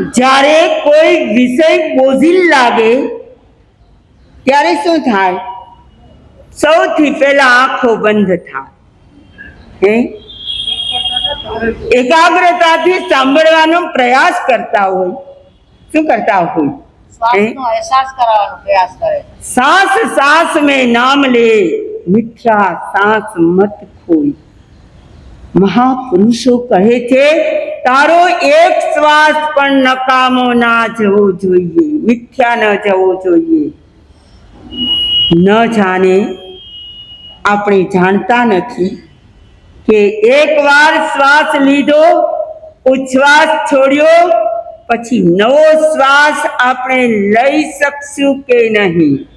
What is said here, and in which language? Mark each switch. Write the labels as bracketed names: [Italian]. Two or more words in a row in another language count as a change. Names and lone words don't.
[Gujarati] જ્યારે કોઈ વિષય બોઝિલ લાગે ત્યારે શું થાય? સૌથી પહેલા આંખો બંધ થાય. એકાગ્રતાથી સાંભળવાનો પ્રયાસ કરતા હોય. શું કરતા હોય? શ્વાસનો અહેસાસ કરાવવાનો પ્રયાસ કરે. [Hindi] सांस सांस में नाम ले, मीठा सांस मत खोई. [Gujarati] મહાપુરુષો કહે છે તારો એક શ્વાસ પણ નકામો ના જવો જોઈએ, મિથ્યા ન જવો જોઈએ. ન જાણે આપણે જાણતા નથી કે એકવાર શ્વાસ લીધો, ઉચ્છ્વાસ છોડ્યો, પછી નવો શ્વાસ આપણે લઈ શકશું કે નહીં?